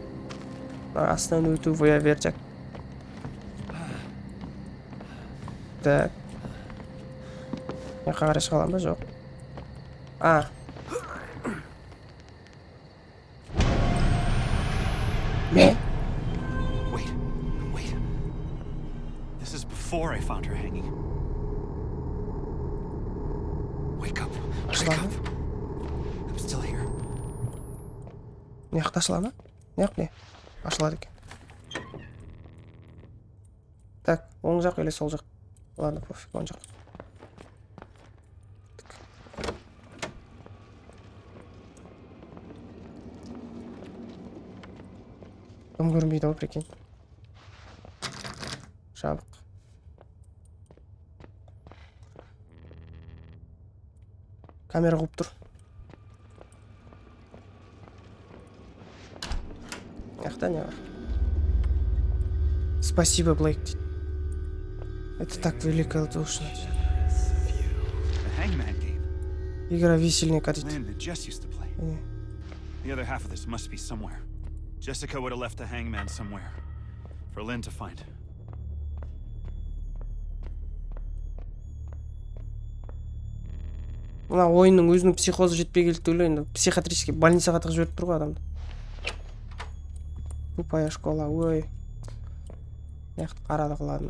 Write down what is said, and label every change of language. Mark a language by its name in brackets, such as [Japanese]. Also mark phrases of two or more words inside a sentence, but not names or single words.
[Kazakh] Астынан өту верчак. Так. Мына жаққа қарай шыға аламын ба, жоқ. Не? [English] Wait. before I found her hanging. Wake up. Wake up. I'm still here. [Kazakh] Не жақта ашыла ма? Не? Ашылады екен. Так, оң жақ или сол жақ? [Russian] Ладно, пофиг, [Kazakh] оң жақ. Кім көрінбейді ғой, прикинь. Жабық. Камера қуып тұр. Яқта не бар? [Russian] Спасибо, Блейк дейді. Это так великодушно. [English] The Hangman game. [Russian] Игра весельника дейді. [English] Land that Jess used to play. The other half of this must be somewhere. Jessica would have left the hangman somewhere for Lynn to find. [Kazakh] Мына ойынның өзінің психозы жетпей келді деп ойлаймын. [Russian] Психиатрический больницаға [Kazakh] тығып жіберіп тұр ғой адамды. [Russian] Тупая школа, [Kazakh] ой. Яқты қарадық, ладно.